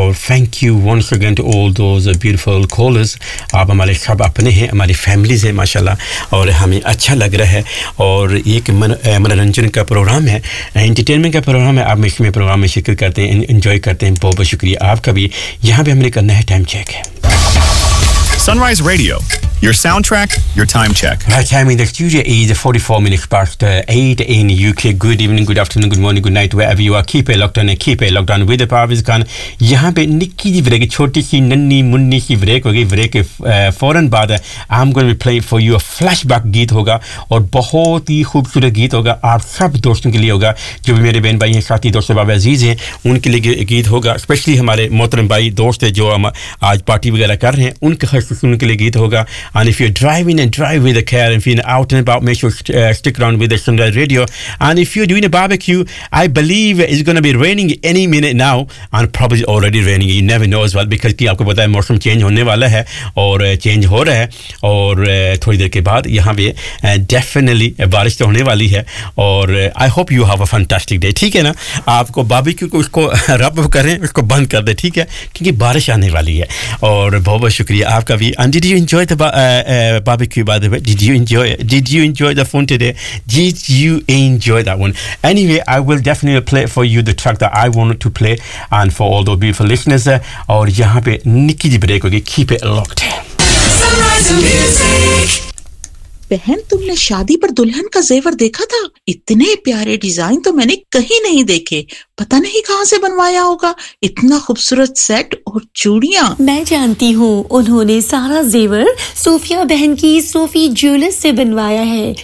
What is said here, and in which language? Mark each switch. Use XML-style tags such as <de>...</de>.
<en>और thank you once again to all those beautiful callers.</en> <hi>आप हमारे सब अपने हैं, हमारी फैमिलीज हैं माशाल्लाह, और हमें अच्छा लग रहा है। और एक मनोरंजन का प्रोग्राम है, एंटरटेनमेंट का प्रोग्राम है, आप इसमें प्रोग्राम में शिरकत करते हैं, एंजॉय करते हैं। बहुत बहुत शुक्रिया आपका भी। यहाँ पे हमने करना है time check.</hi> <en>Sunrise radio, your soundtrack, your time check. My time in the studio is 44 minutes past 8 in UK. Good evening, good afternoon, good morning, good night, wherever you are. Keep a lockdown and keep a lockdown with the Parviz Khan.</en> <hi>यहाँ पे निक्की जी break, छोटी सी नन्नी मुन्नी सी break होगी। Break के फौरन बाद</hi> <en>I'm going to be playing for you a flashback</en> <hi>गीत होगा, और बहुत ही खूबसूरत गीत होगा, आप सब दोस्तों के लिए होगा, जो भी मेरे बहन भाई हैं, साथी दोस्त बाबा अजीज हैं, उनके लिए गीत होगा। स्पेशली हमारे मोहतरम भाई दोस्त हैं जो हम आज पार्टी वगैरह कर रहे हैं, उनके खसूस उनके लिए गीत होगा।</hi> <en>And if you're driving, and drive with a care. If you're out and about, make sure stick around with the Sunrise Radio. And if you're doing a barbecue, I believe it's going to be raining any minute now, and probably already raining. You never know as well, because</en> <hi>कि आपको पता है मौसम change होने वाला है, और change हो रहा है, और थोड़ी देर के बाद यहाँ पे डेफिनेटली बारिश तो होने वाली है। और</hi> <en>I hope you have a fantastic day,</en> <hi>ठीक है ना। आपको बारबेक्यू को उसको रब करें, उसको बंद कर दें, ठीक है, क्योंकि बारिश आने वाली है। और बहुत बहुत शुक्रिया आपका भी।</hi> <en>And did you enjoy the barbecue, by the way? Did you enjoy the fun today? Did you enjoy that one? Anyway, I will definitely play for you the track that I wanted to play, and for all the beautiful listeners.</en> <hi>Aur yahan pe nikki ji break hogi,</hi> <en>keep it locked.</en> <hi>बहन, तुमने शादी पर दुल्हन का जेवर देखा था? इतने प्यारे डिजाइन तो मैंने कहीं नहीं देखे, पता नहीं कहाँ से बनवाया होगा, इतना खूबसूरत सेट और चूड़ियाँ। मैं जानती हूँ, उन्होंने सारा जेवर सोफिया बहन की सोफी ज्वेलर्स से बनवाया है।</hi>